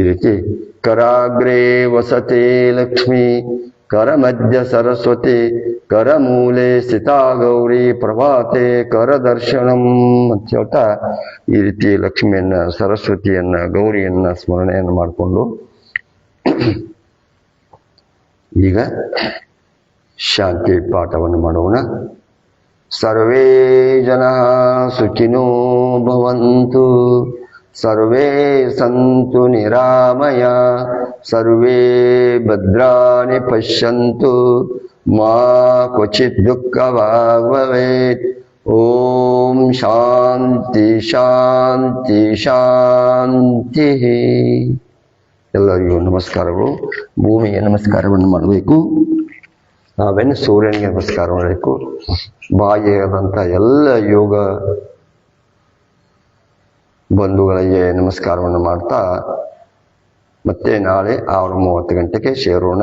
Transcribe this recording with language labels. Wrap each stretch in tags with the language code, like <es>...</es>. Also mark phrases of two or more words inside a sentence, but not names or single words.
<kn>ರೀತಿ</kn> <sa>ಕರಾಗ್ರೇ ವಸತೆ ಲಕ್ಷ್ಮೀ ಕರ ಮಧ್ಯ ಸರಸ್ವತಿ ಕರ ಮೂಲೆ ಸ್ಥಿತಾ ಗೌರಿ ಪ್ರಭಾತೆ ಕರ ದರ್ಶನಂ</sa> <kn>ಅಂತ ಹೇಳ್ತಾ ಈ ರೀತಿ ಲಕ್ಷ್ಮಿಯನ್ನ, ಸರಸ್ವತಿಯನ್ನ, ಗೌರಿಯನ್ನ ಸ್ಮರಣೆಯನ್ನು ಮಾಡಿಕೊಂಡು ಈಗ ಶಾಂತಿ ಪಾಠವನ್ನು ಮಾಡೋಣ.</kn> <sa>ಸರ್ವೇ ಜನಃ ಸುಖಿನೋ ಭವಂತು, ಸರ್ವೇ ಸಂತು ನಿರಾಮಯ, ಸರ್ವೇ ಭದ್ರಾಣಿ ಪಶ್ಯಂತು, ಮಾ ಕ್ವಚಿತ್ ದುಃಖಭಾಗ್ ಭವೇತ್. ಓಂ ಶಾಂತಿ ಶಾಂತಿ ಶಾಂತಿ.</sa> <kn>ಎಲ್ಲರಿಗೂ ನಮಸ್ಕಾರಗಳು. ಭೂಮಿಗೆ ನಮಸ್ಕಾರವನ್ನು ಮಾಡಬೇಕು, ನಾವೇನು ಸೂರ್ಯನಿಗೆ ನಮಸ್ಕಾರ ಮಾಡಬೇಕು. ಬಾಯಿಯಾದಂಥ ಎಲ್ಲ ಯೋಗ ಬಂಧುಗಳಿಗೆ ನಮಸ್ಕಾರವನ್ನು ಮಾಡ್ತಾ ಮತ್ತೆ ನಾಳೆ 6:30 ಗಂಟೆಗೆ ಸೇರೋಣ.</kn>